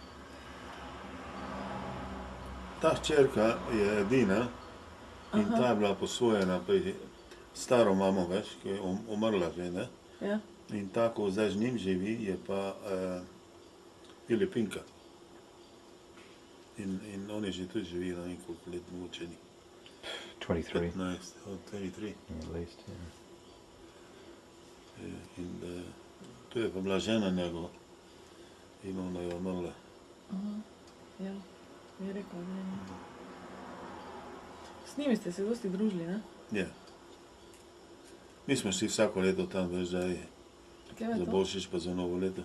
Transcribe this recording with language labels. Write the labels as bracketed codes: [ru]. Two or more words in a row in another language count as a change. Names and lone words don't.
[sl] Ta hčerka je edina in ta je bila posvojena pri staro mamo, veš, ki je umrla že, ne? Ja. In ta, ko zdaj z njim živi, je pa Filipinka. In oni že tudi živijo na nekoliko let, mogoče ni. 23. 15, 23. [en] At least, yeah. [sl] In to je pa bila žena njegova in ona je umrla. Ja, je rekel, ne. S njimi ste se dosti družili, ne? Ja. Mi smo šli vsako leto tam, veš, da je Kje je za to? Božič pa za Novo leto.